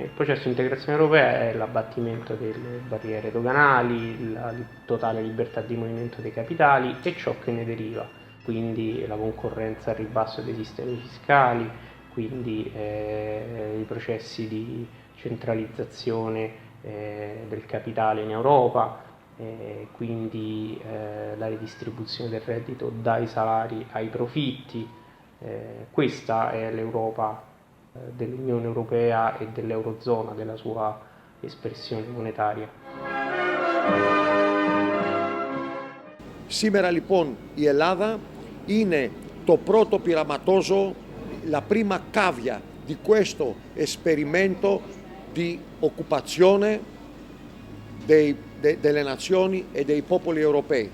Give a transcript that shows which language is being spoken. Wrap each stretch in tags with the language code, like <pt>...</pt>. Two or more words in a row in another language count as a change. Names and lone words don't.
<it>Il processo di integrazione europea è l'abbattimento delle barriere doganali, la totale libertà di movimento dei capitali e ciò che ne deriva, quindi la concorrenza al ribasso dei sistemi fiscali, quindi i processi di centralizzazione del capitale in Europa, quindi la ridistribuzione del reddito dai salari ai profitti. Questa è l'Europa dell'Unione Europea e dell'Eurozona, della sua espressione monetaria.</it> <el>Σήμερα λοιπόν η Ελλάδα είναι το πρώτο πειραματόζωο,</el> <it>la prima cavia di questo esperimento di occupazione delle nazioni e dei popoli europei.</it>